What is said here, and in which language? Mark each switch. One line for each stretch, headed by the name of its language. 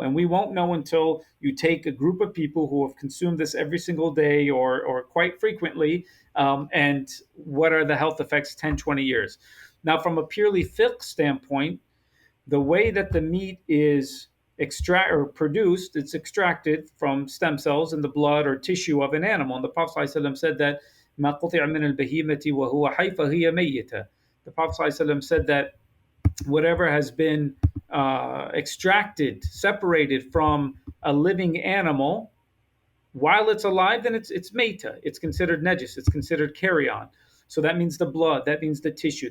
English: And we won't know until you take a group of people who have consumed this every single day or quite frequently, and what are the health effects 10, 20 years. Now, from a purely fiqh standpoint, the way that the meat is produced, it's extracted from stem cells in the blood or tissue of an animal. And the Prophet ﷺ said that
Arabic: مَا قُطِعَ مِنَ الْبَهِيمَةِ وَهُوَ حَيٌّ فَهِيَ مَيِّتَةٌ.
English: The Prophet ﷺ said that whatever has been extracted, separated from a living animal, while it's alive, then it's meta. It's considered najis. It's considered carry-on. So that means the blood. That means the tissue.